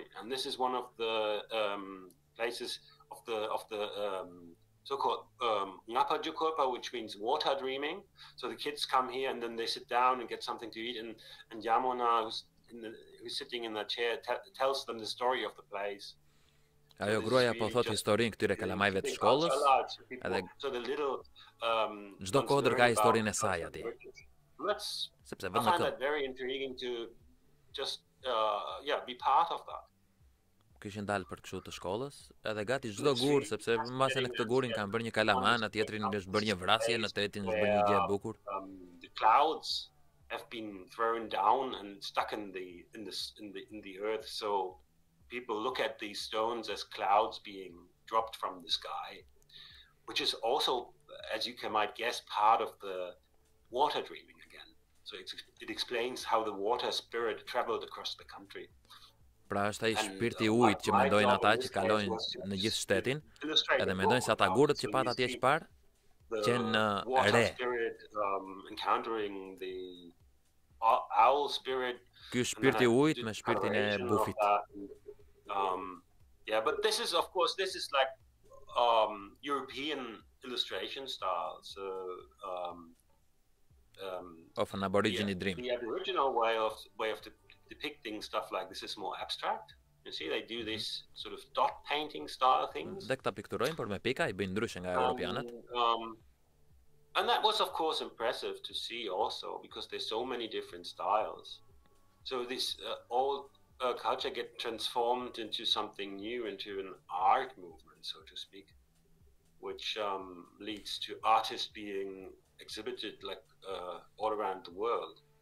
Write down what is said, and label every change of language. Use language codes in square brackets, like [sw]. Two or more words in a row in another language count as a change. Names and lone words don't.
[en] And this is one of the places of the so-called Ngapa Jukopa, which means water dreaming. So the kids come here and then they sit down and get something to eat. And Yamuna, who's sitting in the chair, tells them the story of the place. [sq] Ajo gruaja po thot historinë këtyre kalamajve të shkollës, edhe çdo kodër ka historinë e saj atje. Sepse vend në këmbë. [en] Very intriguing to just be part of that. [sq] Kishin dalë për kështu të shkollës, edhe gati çdo gur, sepse mbase në këtë gurin kanë bërë një kalaman, në tjetrin është bërë një vrasje, në tretin është bërë një gjë e bukur. [en] The clouds have been thrown down and stuck in the earth, so people look at these stones as clouds being dropped from the sky, which is also, as you might guess, part of the water dreaming again. So it explains how the water spirit traveled across the country. [sq] Pra është ai shpirti i ujit që mendojnë ata që kalojnë në gjithë shtetin, edhe mendojnë se ata gurët që pat atje çfarë qenë re. [en] Encountering the owl spirit. [sq] Ky shpirti i ujit me shpirtin e bufit. [en] But this is like European illustration style. So of an Aborigini dream. The Aboriginal way of depicting stuff like this is more abstract. You see, they do this sort of dot painting style things. [sq] Dhe këta pikturojnë, por me pika I bëjnë ndryshe nga europianët. [en] And that was of course impressive to see also, because there's so many different styles. So this old culture get transformed into something new, into an art movement, so to speak, which leads to artists being exhibited like all around the world.